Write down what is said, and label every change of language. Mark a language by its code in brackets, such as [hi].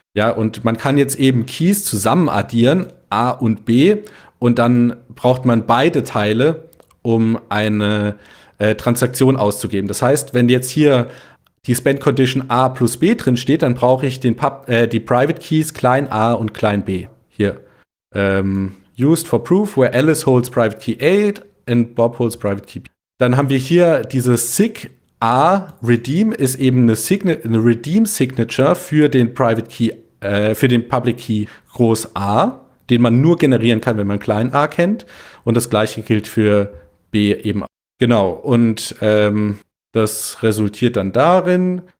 [de] Ja, und man kann jetzt eben Keys zusammen addieren, A und B, und dann braucht man beide Teile, um eine Transaktion auszugeben. Das heißt, wenn jetzt hier die Spend Condition A plus B drin steht, dann brauche ich die Private Keys klein a und klein b. Hier. [en] Used for proof, where Alice holds Private Key A and Bob holds Private Key B. [de] Dann haben wir hier dieses SIG A. Redeem ist eben eine Redeem Signature für den Private Key, für den Public Key groß A, den man nur generieren kann, wenn man klein a kennt. Und das gleiche gilt für B eben. Genau. Und das resultiert dann darin.